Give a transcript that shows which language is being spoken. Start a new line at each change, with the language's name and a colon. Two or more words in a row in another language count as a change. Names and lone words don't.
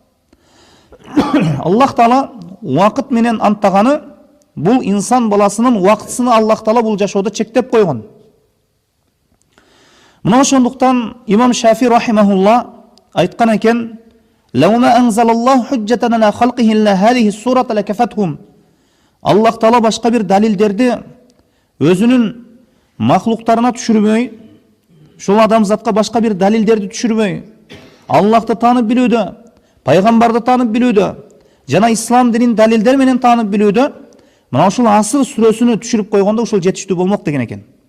Kyrgyz: Аллах Таала убакыт менен анттаганы бул инсан баласынын убактысын Аллах Таала бул жашоодо чектеп койгон. Мына ошондуктан имам Шафи рахимахулла айткан экен:
Arabic: "لو ما أنزل الله حجة على خلقه إلا هذه السورة لكفتهم."
Kyrgyz: Аллах Таала башка бир далилдерди өзүнүн махлуктарына түшүрбөй, ушул адамзатка башка бир далилдерди түшүрбөй, Аллахты таанып билүүдө, пайгамбарды таанып билүүдө, жана ислам динин далилдер менен таанып билүүдө, мына ушул Асыр сүрөсүнө түшүрүп койгондо ушул жетиштүү болмок деген экен.